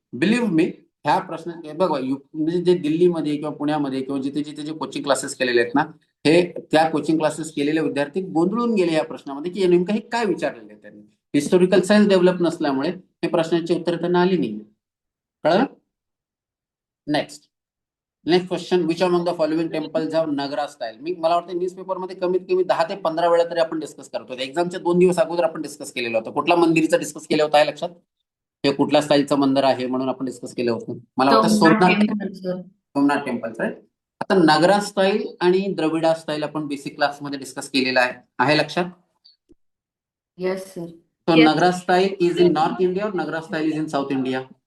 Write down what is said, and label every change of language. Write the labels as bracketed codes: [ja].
[mr] Believe मी, ह्या प्रश्न बघा, म्हणजे जे दिल्लीमध्ये किंवा पुण्यामध्ये किंवा जिथे जिथे जे कोचिंग क्लासेस केलेले आहेत ना, हे त्या कोचिंग क्लासेस केलेले विद्यार्थी गोंधळून गेले या प्रश्नामध्ये की नेमकं हे काय विचारलेलं आहे त्यांनी. हिस्टोरिकल सायन्स डेव्हलप नसल्यामुळे हे प्रश्नाची उत्तर त्यांना आली नाही. कळलं? [en] Next question, which among the following temples have Nagara style. [mr] मला वाटतं न्यूजपेपर मध्ये कमीत कमी 10 ते 15 वेळा तरी आपण डिस्कस करतो. एक्झामच्या 2 दिवस अगोदर आपण डिस्कस केलेलं होतं. कुठल्या मंदिरचं डिस्कस केलं होतं आहे लक्षात? हे कुठल्या स्टाईलचं मंदिर आहे म्हणून आपण डिस्कस केलं होतं. मला वाटतं सोमनाथ टेम्पल, राईट? आता नगरा स्टाईल आणि द्रविडा स्टाईल आपण बेसिक क्लासमध्ये डिस्कस केलेला आहे लक्षात? [en] Yes sir. So Yes. Nagra style is in North India or Nagra style is in South India?